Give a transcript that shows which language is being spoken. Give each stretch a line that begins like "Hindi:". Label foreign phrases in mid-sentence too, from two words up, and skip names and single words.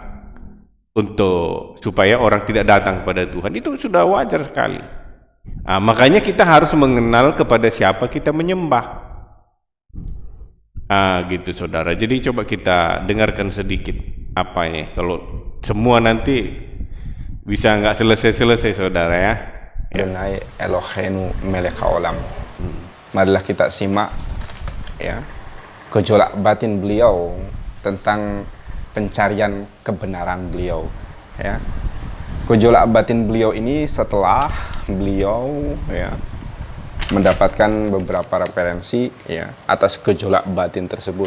Indonesian: Supaya orang tidak datang kepada Tuhan, itu sudah wajar sekali. Makanya kita harus mengenal kepada siapa kita menyembah. Gitu saudara. Jadi coba kita dengarkan sedikit apanya. Kalau semua nanti bisa nggak selesai saudara ya.
Hebrew: אדוני אלוהינו מלך העולם.
Indonesian: Marilah kita simak ya gejolak batin beliau tentang pencarian kebenaran beliau ya. Gejolak batin beliau ini setelah beliau ya mendapatkan beberapa referensi ya atas gejolak batin tersebut.